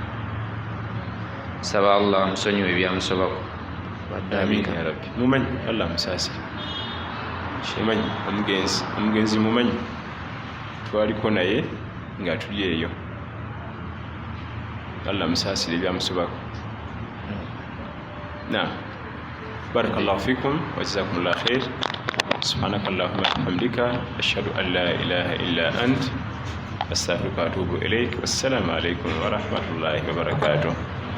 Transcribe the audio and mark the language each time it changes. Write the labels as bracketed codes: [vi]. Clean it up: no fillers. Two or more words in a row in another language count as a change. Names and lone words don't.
[lg] Saba Allah amusonyiwe ebyamusobako. [ar] آمين يا رب. [lg] Mumanyi Allah amusaasire. Mumanyi omugenzi mumanyi twaliko naye nga tuli eyo. Allah amusaasire ebyamusobako. [ar] بارك الله فيكم وجزاكم الله خير. سبحانك اللهم وبحمدك أشهد أن لا إله إلا أنت أستغفرك وأتوب إليك. والسلام عليكم ورحمة الله وبركاته.